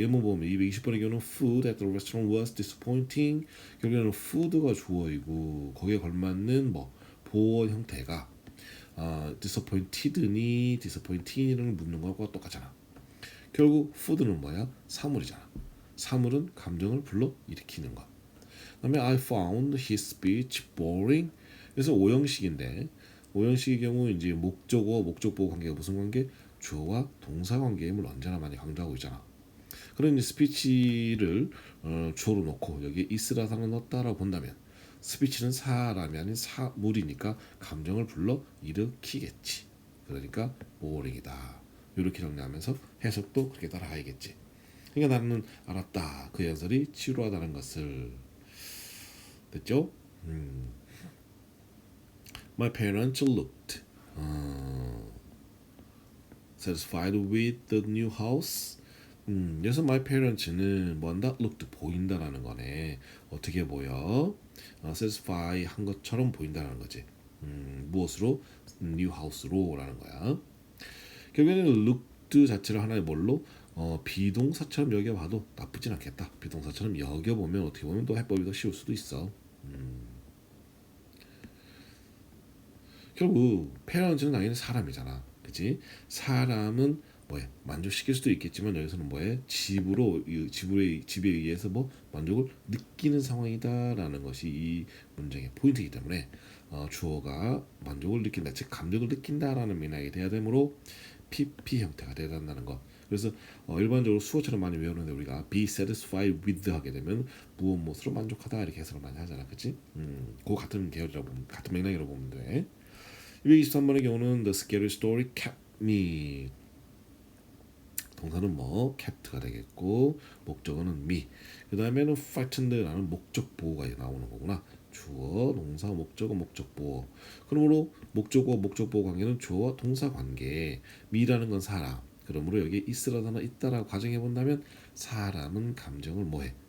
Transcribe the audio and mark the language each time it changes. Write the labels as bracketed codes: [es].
[ko] 예문 보면 220번의 경우는 [en] food at the restaurant was disappointing. [ko] 결국에는 food가 주어이고 거기에 걸맞는 뭐 보어 형태가 disappointed니 disappointing을 묻는 거하고 똑같잖아. 결국 food는 뭐야? 사물이잖아. 사물은 감정을 불러 일으키는 것. 그다음에 [en] I found his speech boring. [ko] 그래서 오형식인데 오형식의 경우 이제 목적어, 목적보호 관계가 무슨 관계? 주어와 동사 관계임을 언제나 많이 강조하고 있잖아. 그런 이제 스피치를 주어로 놓고 여기에 is라는 단어를 넣었다라고 본다면 스피치는 사람이 아닌 사물이니까 감정을 불러 일으키겠지. 그러니까 boring이다. 이렇게 정리하면서 해석도 그렇게 따라가야겠지. 그러니까 나는 알았다. 그 연설이 지루하다는 것을. 됐죠? [en] My parents looked satisfied with the new house. [ko] 여기서 my parents는 뭔다? looked 보인다라는 거네. 어떻게 보여? satisfy 한 것처럼 보인다라는 거지. 무엇으로? new house로라는 거야. 결국에는 looked 자체를 하나의 뭘로? 비동사처럼 여겨봐도 나쁘진 않겠다. 비동사처럼 여겨보면 어떻게 보면 또 해법이 더 쉬울 수도 있어. 결국 페런트는 당연히 사람이잖아, 그렇지? 사람은 뭐해 만족시킬 수도 있겠지만 여기서는 뭐해 집에 의해서 뭐 만족을 느끼는 상황이다라는 것이 이 문장의 포인트이기 때문에 주어가 만족을 느낀다, 즉 감정을 느낀다라는 맥락이 돼야 되므로 PP 형태가 돼야 된다는 거. 그래서 일반적으로 수어처럼 많이 외우는데 우리가 be satisfied with 하게 되면 무엇으로 만족하다 이렇게 해석을 많이 하잖아, 그렇지? 그 같은 계열이라고 보면, 같은 맥락이라고 보면 돼. 223번의 경우는 [en] the scary story kept me. [ko] 동사는 뭐 kept가 되겠고 목적어는 me. 그 다음에는 frightened라는 목적 보호가 나오는 거구나. 주어, 동사, 목적어, 목적 보호. 그러므로 목적어, 목적 보호 관계는 주어와 동사 관계. me라는 건 사람. 그러므로 여기 is라는 단어 있다라고 가정해 본다면 사람은 감정을 뭐해?